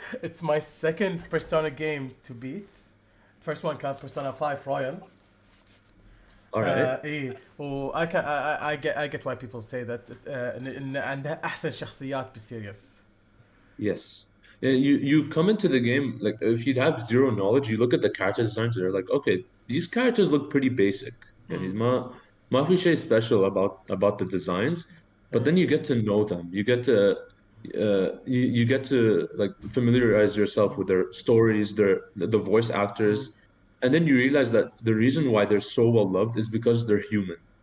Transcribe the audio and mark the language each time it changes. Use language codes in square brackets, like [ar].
[en] It's my second Persona game to beat. First one كان Persona 5 Royal. All right. ايه و I get why people say that [ar] ان عندها احسن شخصيات بالسيريس. [en] Yes. Yeah, you come into the game like if you'd have zero knowledge, you look at the character designs, they're like, okay, these characters look pretty basic. [ar] يعني ما في شيء [en] special about the designs, but then you get to know them. You get to you get to like familiarize yourself with their stories, the voice actors, and then you realize that the reason why they're so well loved is because they're human.